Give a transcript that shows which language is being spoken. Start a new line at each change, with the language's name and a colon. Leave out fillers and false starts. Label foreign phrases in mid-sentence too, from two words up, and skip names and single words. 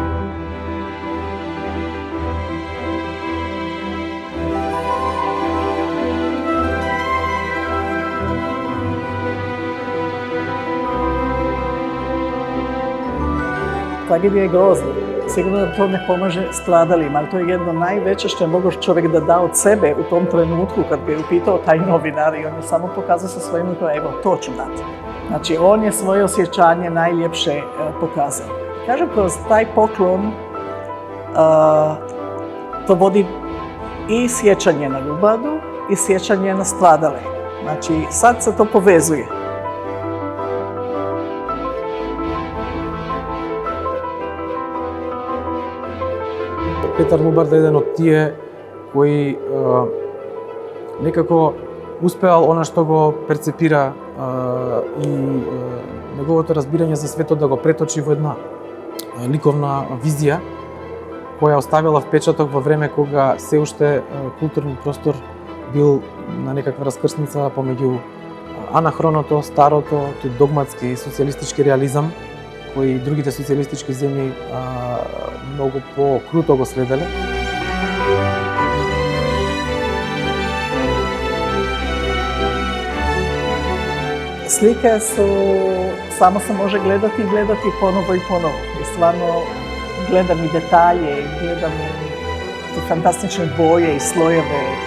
Macedonian: Трагедија е грозна.
Serbian: Сигурно да тоа не помаже страдалима, ali to je jedno najveće što je mogao čovjek da da od sebe u tom trenutku kad bi upitao taj novinar i on je samo pokazao sa svojim rukom, evo to ću dati. Znači on je svoje osjećanje najljepše pokazao. Kažem, kroz taj poklon to vodi i sjećanje na ljubadu i sjećanje na stradale. Znači sad se to povezuje.
Macedonian: Петар Лубард е еден од тие кои некако успеал она што го перцепира и неговото разбирање за светот да го преточи во една ликовна визија која оставила впечаток во време кога се уште културниот простор бил на некаква раскрсница помеѓу анахроното, старото, тој догматски социјалистички реализам кои другите социјалистички земји многу по-круто го следеле.
Serbian: Slike su, samo se može gledati i gledati ponovo i ponovo. I stvarno gledam i detalje, gledam te fantastične boje i slojeve.